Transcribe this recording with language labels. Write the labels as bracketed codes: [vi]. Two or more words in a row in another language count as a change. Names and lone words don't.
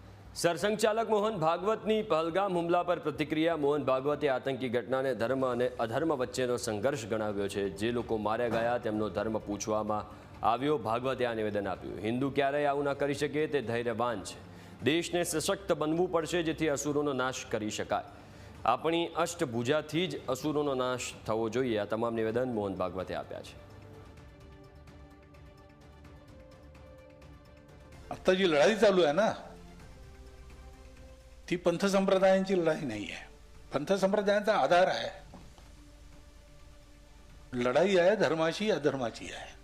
[gu] सरसंघचालक मोहन भागवतની પહલગામ હુમલા પર પ્રતિક્રિયા। મોહન ભાગવતે આતંકી ઘટનાને ધર્મ અને અધર્મ વચ્ચેનો સંઘર્ષ ગણાવ્યો છે। જે લોકો માર્યા ગયા તેમનો ધર્મ પૂછવામાં આવ્યો। ભાગવતે આ નિવેદન આપ્યું। હિન્દુ ક્યારેય આવું ન કરી શકે તે ધૈર્યવાન છે। દેશને સશક્ત બનવું પડશે જેથી અસુરોનો નાશ કરી શકાય। આપણી અષ્ટભુજાથી જ અસુરોનો નાશ થવો જોઈએ। આ તમામ નિવેદન મોહન ભાગવતે આપ્યા છે। [mr] आता जी लढाई चालू आहे ना ती पंथ संप्रदायांची लढाई नाही आहे। पंथ संप्रदायांचा आधार आहे, लढाई आहे धर्माची अधर्माची आहे।